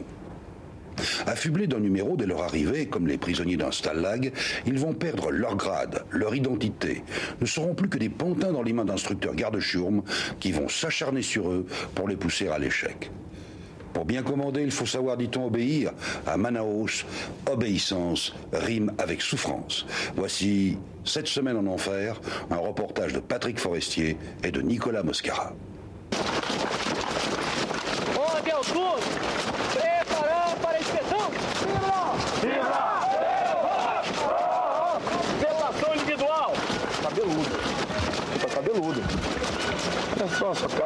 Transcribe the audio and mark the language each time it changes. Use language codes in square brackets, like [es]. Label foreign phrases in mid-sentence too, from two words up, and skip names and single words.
[fr] Affublés d'un numéro dès leur arrivée, comme les prisonniers d'un stalag, ils vont perdre leur grade, leur identité, ne seront plus que des pantins dans les mains d'instructeurs garde-chourmes qui vont s'acharner sur eux pour les pousser à l'échec. Pour bien commander, il faut savoir, dit-on, obéir. À Manaus, obéissance rime avec souffrance. Voici 7 semaines en enfer, un reportage de Patrick Forestier et de Nicolas Moscara. [pt] Ordem ao turno! Preparando para a inspeção! Vibra! Relação individual! Cabeludo. Você tá cabeludo. Olha só, sua cara.